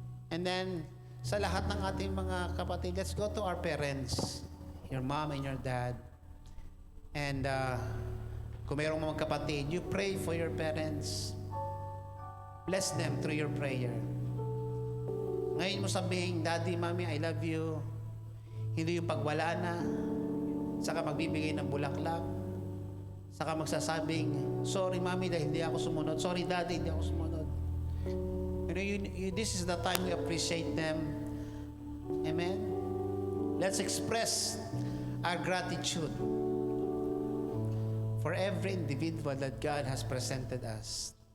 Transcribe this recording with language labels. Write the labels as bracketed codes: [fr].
[en] And then, [tl] sa lahat ng ating mga kapatid, [en] let's go to our parents, your mom and your dad. And [tl] kung mayroong mga kapatid, [en] you pray for your parents. Bless them through your prayer. [tl] Ngayon mo sabihin, Daddy, Mommy, [en] I love you. [tl] Hindi yung pagwala na, saka magbibigay ng bulaklak, saka magsasabing, sorry, Mommy, dahil hindi ako sumunod. Sorry, Daddy, hindi ako sumunod. [en] You know, this is the time we appreciate them. Amen? Let's express our gratitude for every individual that God has presented us.